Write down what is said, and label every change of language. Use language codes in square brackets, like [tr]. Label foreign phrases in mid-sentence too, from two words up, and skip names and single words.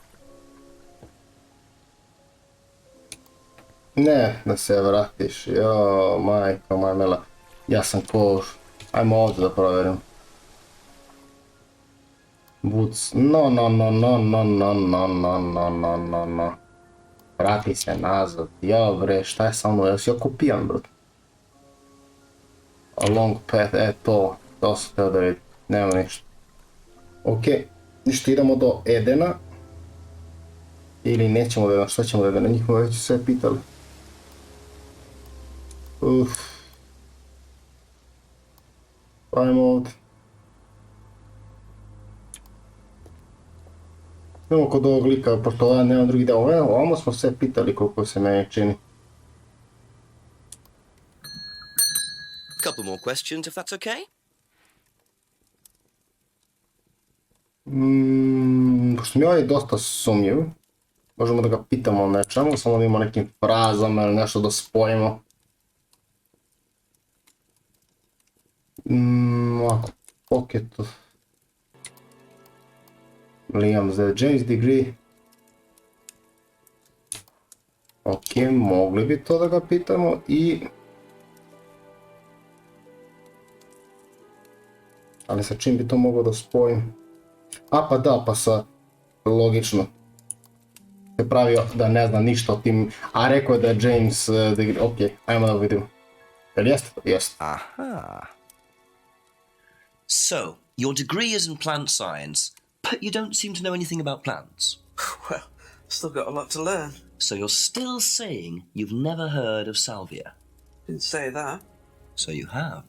[sr] Ne, da se vratiš, joj, majka moja mila. Ja sam kož. Ajmo ovdje da provjerim. [en] Boots, no. [sr] Vrati se nazad, jao bre, šta je sa mnom, jel si oko pijan, bro? A [en] long path, [sr] to sam teo da vidim, nema ništa. Okej, ništa, idemo do Edena. Ili nećemo do Edena, šta ćemo do Edena, njih smo već sve pitali. Ajmo ovdje. Idemo kod ovog lika, pošto ovdje nema drugi deo. Ovamo smo sve pitali koliko se meni čini. [en] Couple more questions, if that's okay? [sr] Pošto mi ovaj dosta sumnjiv, možemo da ga pitamo o nečemu, samo da imamo nekim frazama ili nešto da spojimo. Ovako, [en] pocket of Liam's James degree. [sr] Ok, mogli bi to da ga pitamo i... Ali sa čim bi to mogao da spojim? A pa da, pa sa... Logično. Se pravio da ne zna ništa o tim... A rekao je da je James degree... Ok, ajmo da vidimo. Jel jeste? Jeste. Aha. [en] So, your degree is in plant science, but you don't seem to know anything about plants. Well, still got a lot to learn. So you're still saying you've never heard of salvia? Didn't say that. So you have.